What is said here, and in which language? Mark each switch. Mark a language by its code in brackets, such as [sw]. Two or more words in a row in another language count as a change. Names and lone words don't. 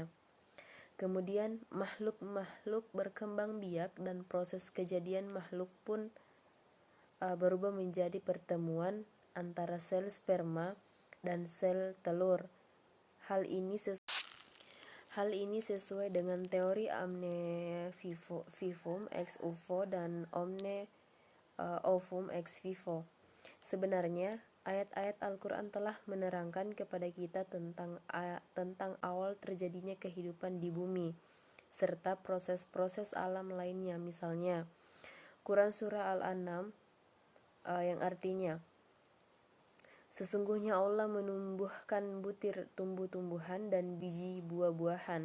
[id] Kemudian, makhluk-makhluk berkembang biak dan proses kejadian makhluk pun berubah menjadi pertemuan antara sel sperma dan sel telur. Hal ini sesuai dengan teori [la] omne vivum ex uvo [id] dan [la] omne ovum ex vivo. [id] Sebenarnya, ayat-ayat Al-Quran telah menerangkan kepada kita tentang awal terjadinya kehidupan di bumi, serta proses-proses alam lainnya. Misalnya, Quran Surah Al-An'am yang artinya, sesungguhnya Allah menumbuhkan butir tumbuh-tumbuhan dan biji buah-buahan.